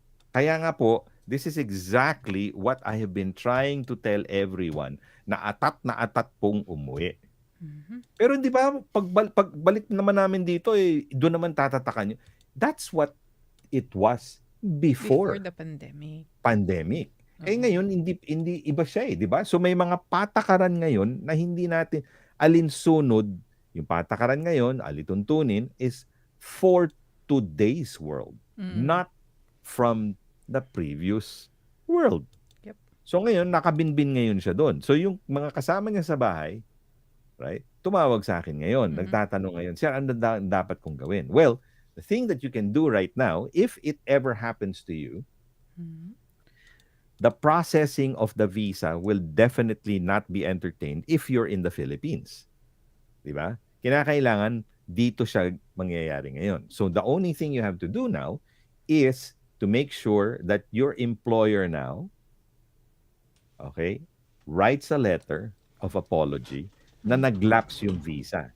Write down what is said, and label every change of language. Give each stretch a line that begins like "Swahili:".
Filipino: Kaya nga po,
English: this is exactly what I have been trying to tell everyone
Filipino: na atat pong umuwi. Mm-hmm. Pero di ba, pagbalik naman namin dito, doon naman tatatakan nyo.
English: That's what it was before the pandemic.
Filipino: Ngayon, hindi iba siya di ba? So may mga patakaran ngayon na hindi natin alinsunod. Yung patakaran ngayon, alituntunin,
English: is for today's world, not from the previous world. Yep.
Filipino: So ngayon, nakabinbin ngayon siya doon. So yung mga kasama niya sa bahay, right, tumawag sa akin ngayon, nagtatanong ngayon, sir, ano dapat kong gawin?
English: Well, the thing that you can do right now, if it ever happens to you, the processing of the visa will definitely not be entertained if you're in the Philippines.
Filipino: Di ba? Kinakailangan dito siya mangyayari ngayon.
English: So the only thing you have to do now is to make sure that your employer now, okay, writes a letter of apology
Filipino: na naglapse yung visa.